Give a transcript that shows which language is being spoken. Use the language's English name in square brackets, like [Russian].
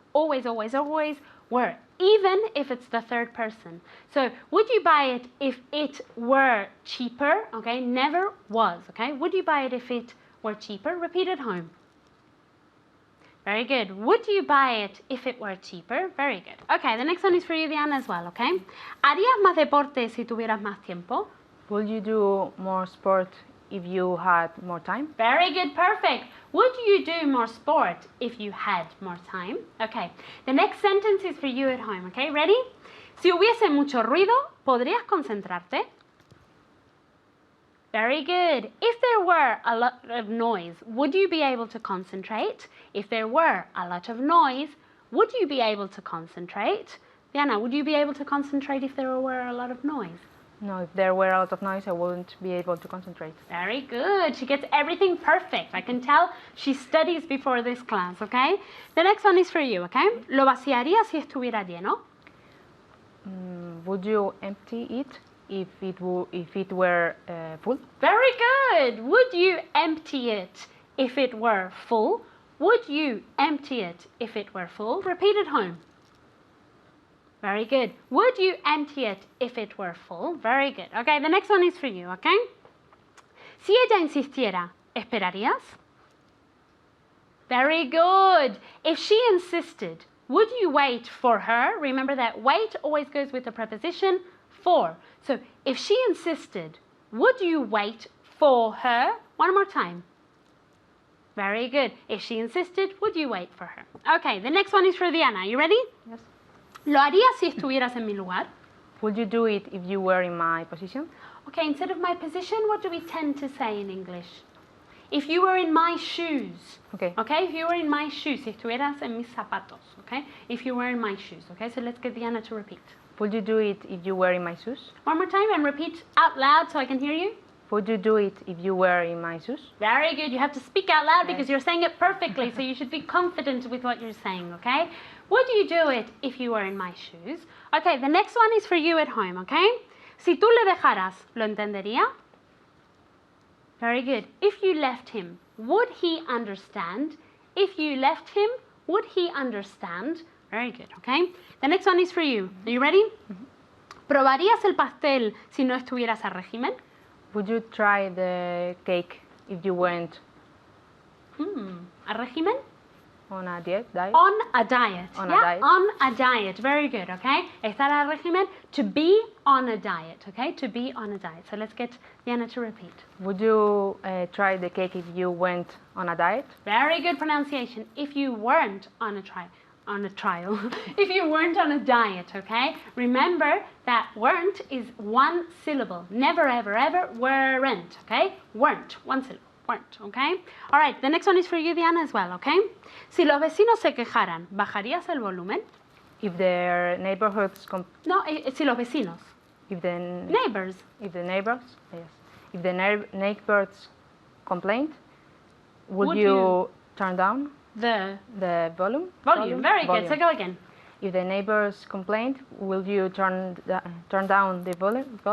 [English] Always, always, always were. Even if it's the third person. So, would you buy it if it were cheaper? Okay, never was, okay? Would you buy it if it were cheaper? Repeat at home. Very good. Would you buy it if it were cheaper? Very good. Okay, the next one is for you, Diana, as well, okay? [Spanish] ¿Harías más deporte si tuvieras más tiempo? [English] Would you do more sport if you had more time? Very good, perfect. Would you do more sport if you had more time? Okay, the next sentence is for you at home, okay? Ready? [Spanish] Si hubiese mucho ruido, ¿podrías concentrarte? [English] Very good. If there were a lot of noise, would you be able to concentrate? If there were a lot of noise, would you be able to concentrate? Diana, would you be able to concentrate if there were a lot of noise? No, if there were a lot of noise, I wouldn't be able to concentrate. Very good. She gets everything perfect. I can tell she studies before this class, okay? The next one is for you, okay? [Spanish] ¿Lo vaciaría si estuviera lleno? [English] Would you empty it if it were full? Very good. Would you empty it if it were full? Would you empty it if it were full? Repeat at home. Very good. Would you empty it if it were full? Very good. Okay, the next one is for you, okay? [Spanish] Si ella insistiera, ¿esperarías? [English] Very good. If she insisted, would you wait for her? Remember that wait always goes with the preposition for. So if she insisted, would you wait for her? One more time. Very good. If she insisted, would you wait for her? Okay, the next one is for Diana. You ready? Yes. [Spanish] ¿Lo harías si estuvieras en mi lugar? [English] Would you do it if you were in my position? Okay, instead of my position, what do we tend to say in English? If you were in my shoes. Okay. Okay, if you were in my shoes, [Spanish] si estuvieras en mis zapatos. [English] Okay, if you were in my shoes. Okay, so let's get Diana to repeat. Would you do it if you were in my shoes? One more time and repeat out loud so I can hear you. Would you do it if you were in my shoes? Very good. You have to speak out loud because you're saying it perfectly, so you should be confident with what you're saying, okay? Would you do it if you were in my shoes? Okay, the next one is for you at home, okay? [Spanish] Si tú le dejaras, ¿lo entendería? [English] Very good. If you left him, would he understand? If you left him, would he understand? Very good, okay? The next one is for you. Are you ready? [Spanish] ¿Probarías el pastel si no estuvieras a régimen? [English] Would you try the cake if you went [Spanish] ¿A régimen? [English] on a diet? On a diet. On a Yeah, diet. on a diet. Very good, okay? [Spanish] Estar a régimen, [English] to be on a diet, okay? To be on a diet. So let's get Diana to repeat. Would you try the cake if you went on a diet? Very good pronunciation. If you weren't on a trial. If you weren't on a diet, okay? Remember that weren't is one syllable. Never, ever, ever, weren't, okay? Weren't, one syllable. Weren't, okay? All right, the next one is for you, Diana, as well, okay? [Spanish] Si los vecinos se quejaran, ¿bajarías el volumen? [English] If the neighborhoods [Spanish] No, si los vecinos. [English] if the Neighbors. if the neighbors yes if the neighbors complained, would you turn down The the volume? volume. Very good. So go again. If the neighbors complained, will you turn down the volume?